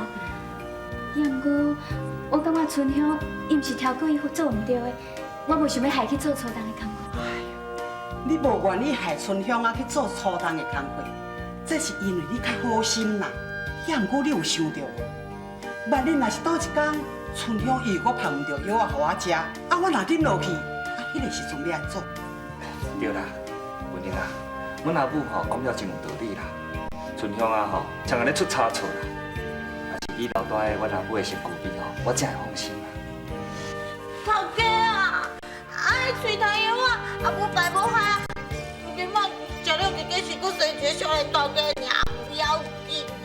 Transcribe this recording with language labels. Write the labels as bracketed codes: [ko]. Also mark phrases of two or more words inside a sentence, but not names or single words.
[nan] 也毋过，我感觉春香伊毋是挑过伊做唔对的，我无想要害去做粗重的工作。你无愿意害春香啊去做粗重的工课，这是因为你较好心啦。也毋过你有想到无？万一若是倒一天，春香伊又搁捧唔到药啊，互我食，啊我若忍落去，啊迄个时阵要安怎？对啦，文英啊，阮阿母吼讲了真有道理啦。春香啊吼，常安尼出差错啦，啊是你留在阮阿母的身躯边吼，我才会放心啦。头家啊，你嘴头药啊，无白无害，头家妈食了一个是搁生一个小人头家尔，不要紧啊。